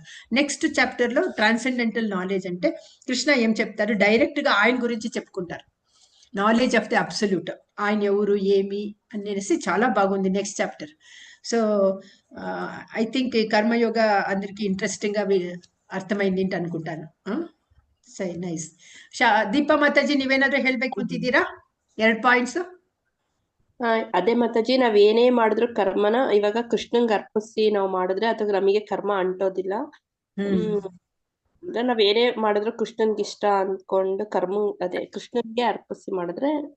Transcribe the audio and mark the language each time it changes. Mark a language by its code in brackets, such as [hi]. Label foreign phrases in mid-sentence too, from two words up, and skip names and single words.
[en] next chapterలో transcendental knowledge [te] అంటే కృష్ణ ఏం చెప్తారు? డైరెక్ట్గా ఆయన గురించి చెప్పుకుంటారు. [en] knowledge of the absolute, [te] ఆయన ఎవరు ఏమి అనేసి చాలా బాగుంది [en] next chapter. so I think [te] కర్మయోగ అందరికి ఇంట్రెస్టింగ్గా అర్థమైంది ಅಂತ అనుకుంటాను. [kn] ಸರಿ, ನೈಸ್. ದೀಪಾ ಮಾತಾಜಿ, ನೀವೇನಾದ್ರೂ ಹೇಳ್ಬೇಕು ಅಂತಿದ್ದೀರಾ? 2 ಪಾಯಿಂಟ್ಸ್. ಅದೇ ಮಾತಾಜಿ, ನಾವ್ ಏನೇ ಮಾಡಿದ್ರು ಕರ್ಮನ ಇವಾಗ ಕೃಷ್ಣಂಗ್ ಅರ್ಪಿಸಿ ನಾವ್ ಮಾಡಿದ್ರೆ ಅದು ನಮಗೆ ಕರ್ಮ ಅಂಟೋದಿಲ್ಲ. ಅಂದ್ರೆ ನಾವ್ ಏನೇ ಮಾಡಿದ್ರು ಕೃಷ್ಣನ್ಗೆ ಇಷ್ಟ ಅನ್ಕೊಂಡು ಅದೇ ಕೃಷ್ಣನ್ಗೆ ಅರ್ಪಿಸಿ ಮಾಡಿದ್ರೆ